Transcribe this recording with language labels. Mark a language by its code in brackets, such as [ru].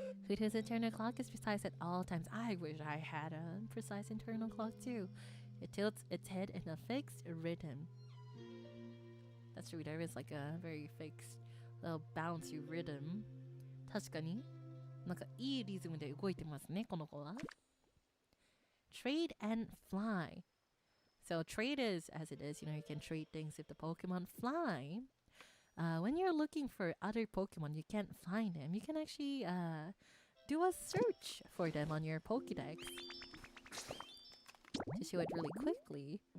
[en] Hoot's internal clock is precise at all times. I wish I had a precise internal clock too. It tilts its head in a fixed rhythm. That's true, there is like a very fixed little bouncy rhythm. [ja] 確かになんかいいリズムで動いてますね、この子は。 [en] Trade and fly. So trade is as it is, you know, you can trade things with the Pokemon. Fly, when you're looking for other Pokemon, you can't find them. You can actually do a search for them on your Pokédex to show it really quickly.